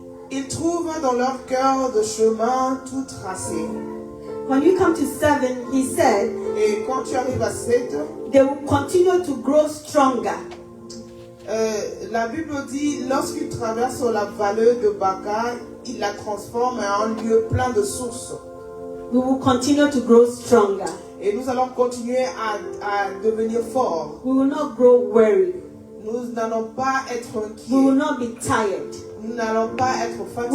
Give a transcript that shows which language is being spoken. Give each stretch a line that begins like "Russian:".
French: Ils trouvent dans leur cœur de chemin tout tracé.
English: When you come to 7, he said,
French: et quand tu arrives à 7,
English: they will continue to grow stronger.
French: La Bible dit, lorsqu'ils traversent la vallée de Baca, il la transforme en un lieu plein de sources.
English: We will continue to grow stronger.
French: Et nous allons continuer à devenir forts.
English: We will not grow weary.
French: Nous n'allons pas être inquiets.
English: We will not be tired.
French: Nous n'allons pas être fatigués.